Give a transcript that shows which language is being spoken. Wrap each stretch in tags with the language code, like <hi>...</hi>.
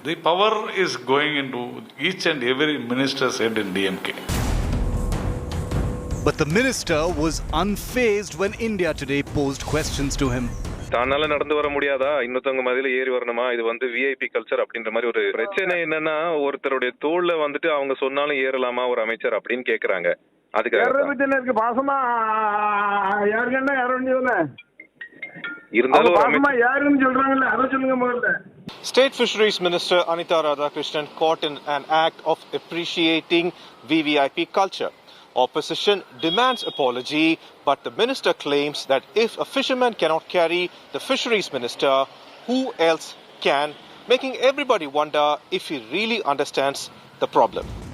<en>The power is going into each and every minister's head in DMK. But the minister was unfazed when India Today posed questions to him.</en> <ta>தன்னால நடந்து வர முடியாதா, இன்னொருத்தவங்க மதியில ஏறி வரணுமா, இது விஐபி கல்ச்சர் அப்படின்ற மாதிரி ஒரு பிரச்சனை. என்னன்னா ஒருத்தருடைய தோள்ல அவங்க சொன்னாலும் ஏறலாமா ஒரு அமைச்சர் அப்படின்னு கேக்குறாங்க. அதுக்கு பாசமா யாருன்னா யாரும் இருந்தாலும் யாருன்னு சொல்றாங்கல்ல, அதை சொல்லுங்க முதல்ல.</ta> <en>State Fisheries Minister Anita Radhakrishnan caught in an act of appreciating VVIP culture. Opposition demands apology, but the minister claims that if a fisherman cannot carry the fisheries minister, who else can, making everybody wonder if he really understands the problem.</en>